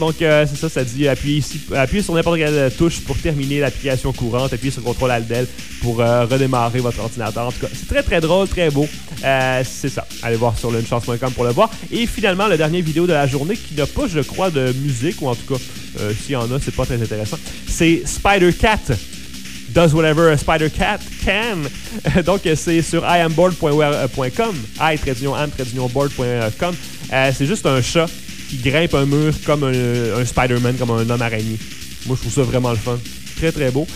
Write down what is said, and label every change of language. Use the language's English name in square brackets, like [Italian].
[French] Donc, c'est ça, ça dit appuyez sur n'importe quelle touche pour terminer l'application courante, appuyez sur CTRL-ALT-DEL pour redémarrer votre ordinateur. En tout cas, c'est très, très drôle, très beau. C'est ça. Allez voir sur lunechance.com pour le voir. Et finalement, la dernière vidéo de la journée qui n'a pas, je crois, de musique, ou en tout cas, s'il y en a, c'est pas très intéressant, c'est Spider-Cat. [English] Does whatever a spider cat can. [French] Donc, c'est sur iambored.com. I-am-board.com. C'est juste un chat qui grimpe un mur comme un Spider-Man, comme un homme araignée. Moi, je trouve ça vraiment le fun. Très, très beau.